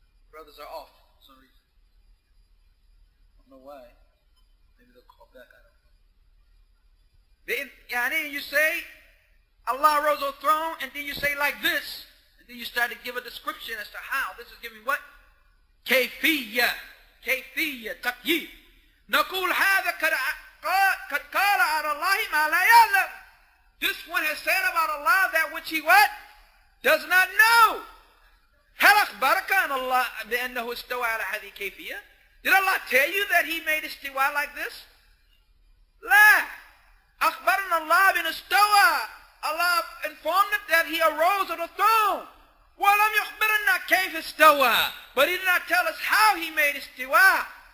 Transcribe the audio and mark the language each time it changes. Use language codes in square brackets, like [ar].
[en] Brothers are off for some reason. I don't know why. Maybe they'll call back. I don't know. You say Allah arose on the throne, and then you say like this, and then you start to give a description as to how. This is giving what? [ar] كيفية. كيفية. تقييد. نقول هذا قد قال على الله ما لا يعلم. [en] This one has said about Allah that which he what? Does not know. [ar] هل أخبرك أن الله بأنه استوى على هذه كيفية? [en] Did Allah tell you that he made istiwa like this? [ar] لا. أخبرنا الله بأن استوى. [en] Allah informed it that he arose on the throne. [ar] وَلَمْ يُخْبِرَنَّا كَيْفَ اسْتَوَى. [en] But he did not tell us how he made istiwa.